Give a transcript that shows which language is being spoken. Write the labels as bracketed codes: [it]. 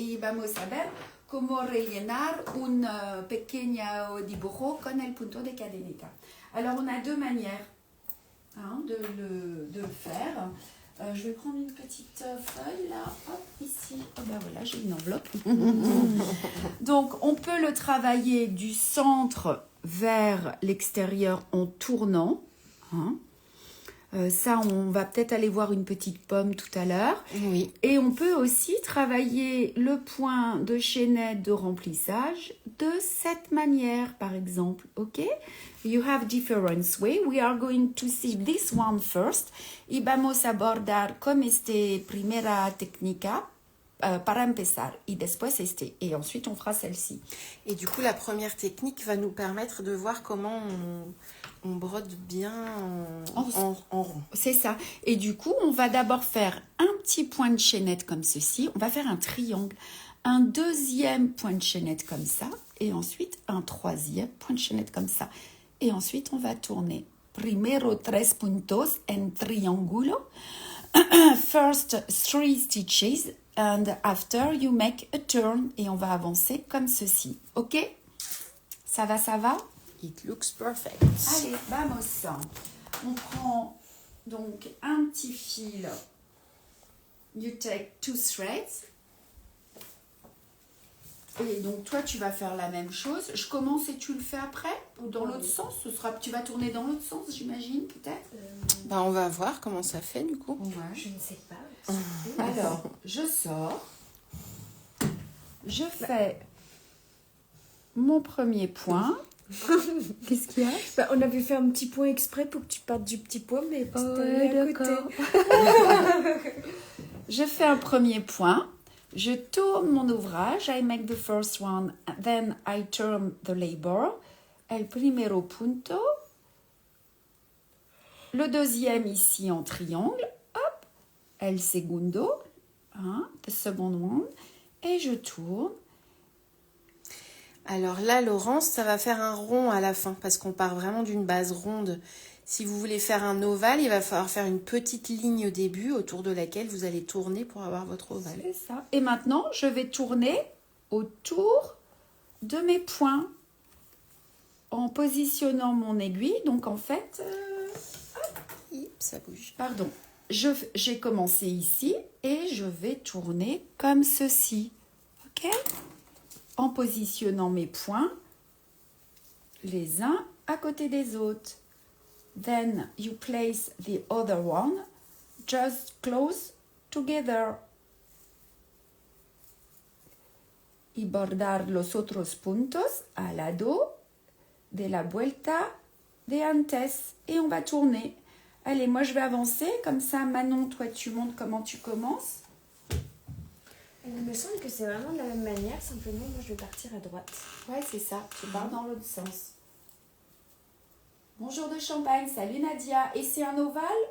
[es] Y vamos a ver cómo rellenar un pequeño dibujo con el punto de cadeneta. [fr] Alors, on a 2 manières de le faire. Je vais prendre une petite feuille là, hop, ici. Oh ben voilà, j'ai une enveloppe. Donc, on peut le travailler du centre vers l'extérieur en tournant. Ça, on va peut-être aller voir une petite pomme tout à l'heure. Oui. Et on peut aussi travailler le point de chaînette de remplissage de cette manière, par exemple. [en] Ok? You have different way. We are going to see this one first. [es] Y vamos a abordar con primera técnica para empezar. Y después [fr] et ensuite, on fera celle-ci. Et du coup, la première technique va nous permettre de voir comment on brode bien en rond. C'est ça. Et du coup, on va d'abord faire un petit point de chaînette comme ceci. On va faire un triangle. Un deuxième point de chaînette comme ça. Et ensuite, un troisième point de chaînette comme ça. Et ensuite, on va tourner. [es] Primero 3 puntos en triángulo. [en] First 3 stitches. And after, you make a turn. [fr] Et on va avancer comme ceci. Ok? Ça va? [en] It looks perfect. [fr] Allez, vamos. On prend donc un petit fil. [en] You take 2 threads. [fr] Et donc, toi, tu vas faire la même chose. Je commence et tu le fais après? Ou dans l'autre sens? Tu vas tourner dans l'autre sens, j'imagine, peut-être? On va voir comment ça fait, du coup. Ouais. Je ne sais pas. Alors, je sors. Je fais mon premier point. Qu'est-ce qu'il y a? On avait fait un petit point exprès pour que tu partes du petit point, mais d'accord. Je fais un premier point. Je tourne mon ouvrage. [en] I make the first one, then I turn the label. [es] El primero punto. [fr] Le deuxième ici en triangle. Hop. [es] El segundo. [fr] Hein, [en] the second one. [fr] Et je tourne. Alors là, Laurence, ça va faire un rond à la fin parce qu'on part vraiment d'une base ronde. Si vous voulez faire un ovale, il va falloir faire une petite ligne au début autour de laquelle vous allez tourner pour avoir votre ovale. C'est ça. Et maintenant, je vais tourner autour de mes points en positionnant mon aiguille. Donc en fait, Ça bouge. pardon, j'ai commencé ici et je vais tourner comme ceci. Ok? En positionnant mes points les uns à côté des autres. [en] Then you place the other one just close together. [es] Y bordar los otros puntos al lado de la vuelta de antes. [fr] Et on va tourner. Allez, moi je vais avancer. Comme ça, Manon, toi tu montres comment tu commences. Il me semble que c'est vraiment de la même manière, simplement moi je vais partir à droite. Ouais, c'est ça. Tu pars dans l'autre sens. Bonjour de Champagne, salut Nadia. Et c'est un ovale?